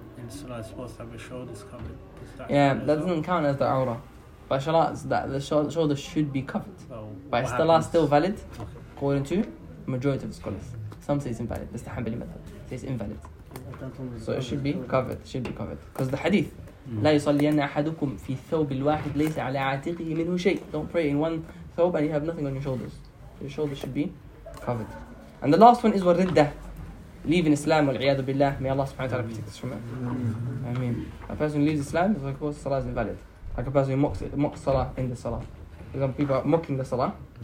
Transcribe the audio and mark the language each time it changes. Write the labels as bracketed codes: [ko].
[en] In Salah, it's supposed to have a shoulders covered. Yeah, that doesn't count as the aura. But Salah, that the shoulders should be covered. So but Salah is still valid, okay. According to majority of the scholars. Some say it's invalid. The Istihambali method says it's invalid. So it should be covered. It should be covered. Because the hadith. [ar] لا يصلين أحدكم في الثوب الواحد ليس على عاتقه منه شيء. [en] Don't pray in one thawb and you have nothing on your shoulders. Your shoulders should be covered. And the last one is وردّة. Leaving Islam [ar] والعياذ بالله. [en] May Allah subhanahu wa ta'ala protect us from it. Ameen. A person who leaves Islam is like, oh, salah is invalid. Like a person who mocks salah in the salah. Because people are mocking the salah.